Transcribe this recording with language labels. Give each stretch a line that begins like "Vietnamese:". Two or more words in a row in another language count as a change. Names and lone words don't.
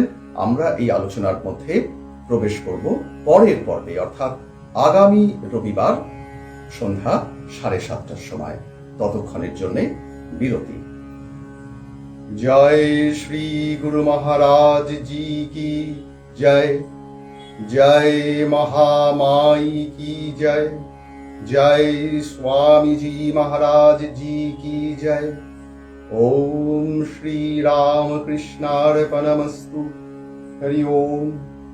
Bangla: আমরা এই আলোচনার মধ্যে প্রবেশ করব পরের পর্বে, অর্থাৎ আগামী রবিবার সন্ধ্যা 7:30টার সময়। ততক্ষণের জন্য বিরতি।
Hindi: जय श्री गुरु महाराज जी की जय, জয় মহামাई की जय, जय स्वामी जी महाराज जी की जय।
Sanskrit: ओम श्री राम कृष्णार्पणमस्तु। हरि ओम।